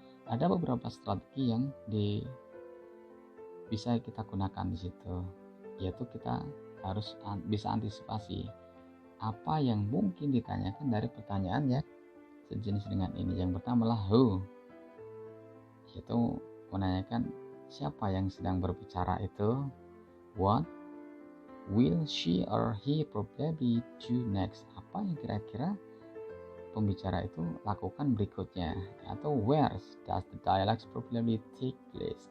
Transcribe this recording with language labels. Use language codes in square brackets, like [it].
[id] Ada beberapa strategi yang bisa kita gunakan di situ, yaitu kita harus bisa antisipasi apa yang mungkin ditanyakan dari pertanyaan yang sejenis dengan ini. Yang pertama adalah who, yaitu menanyakan siapa yang sedang berbicara itu. [en] What will she or he probably do next? [id] Apa yang kira-kira pembicara itu lakukan berikutnya? Atau [en] where does the dialogue probably take place?